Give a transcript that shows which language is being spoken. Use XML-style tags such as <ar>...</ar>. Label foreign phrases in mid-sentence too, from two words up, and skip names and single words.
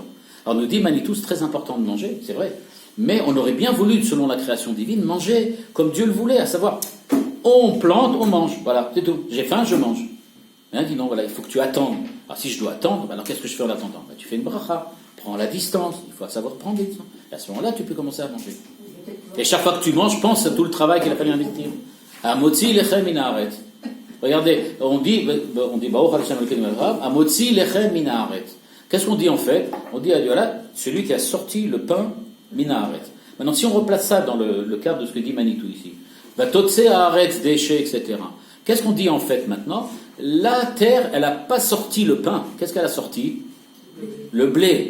<fr>Alors nous dit Manitou, c'est très important de manger, c'est vrai. Mais on aurait bien voulu, selon la création divine, manger comme Dieu le voulait, à savoir, on plante, on mange. Voilà, c'est tout. J'ai faim, je mange. Hein, dis non, voilà, il faut que tu attendes. Alors si je dois attendre, alors qu'est-ce que je fais en attendant? Tu fais une bracha, prends la distance, il faut savoir prendre des distances. Et à ce moment-là, tu peux commencer à manger. Et chaque fois que tu manges, pense à tout le travail qu'il a fallu investir.</fr> <he>המוציא לחם מן הארץ.</he> <fr>Regardez, on dit,</fr> <he>ברוך השם אלוקינו מלך העולם המוציא לחם מן הארץ.</he> <fr>Qu'est-ce qu'on dit en fait? On dit à Dieu, voilà, celui qui a sorti le pain</fr> <he>מן הארץ.</he> <fr>Maintenant, si on replace ça dans le cadre de ce que dit Manitou ici,</fr> <he>ותוצא הארץ</he> <fr>déchets, etc. Qu'est-ce qu'on dit en fait maintenant? La terre, elle n'a pas sorti le pain. Qu'est-ce qu'elle a sorti? Le blé.</fr>